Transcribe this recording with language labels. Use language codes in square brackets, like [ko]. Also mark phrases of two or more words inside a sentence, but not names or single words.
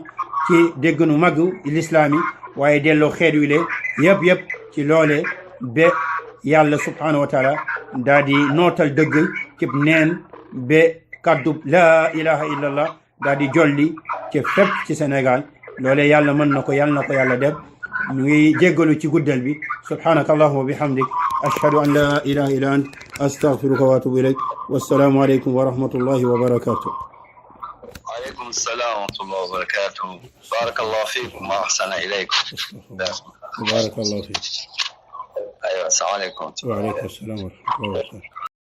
[wo] ci déggnu mag l'islam yi waaye delloo xeet wi le yëpp ci loole ba yàlla [ar] سبحانه وتعالى [wo] daa di nootal dëgg cib neen ba kaddu [ar] لا إله إلا الله [wo] daa di jolli ci fépp ci Sénégal loole yàlla mën na ko yàlla def ñu ngi jéggalu ci guddal bi [ar] سبحانك اللهم وبحمدك أشهد أن لا إله إلا أنت أستغفرك وأتوب إليك والسلام عليكم ورحمة الله وبركاته. وعليكم السلام ورحمة الله وبركاته. بارك الله فيكم وأحسن إليكم. بارك الله فيك. أيوة السلام عليكم. وعليكم السلام ورحمة الله وبركاته.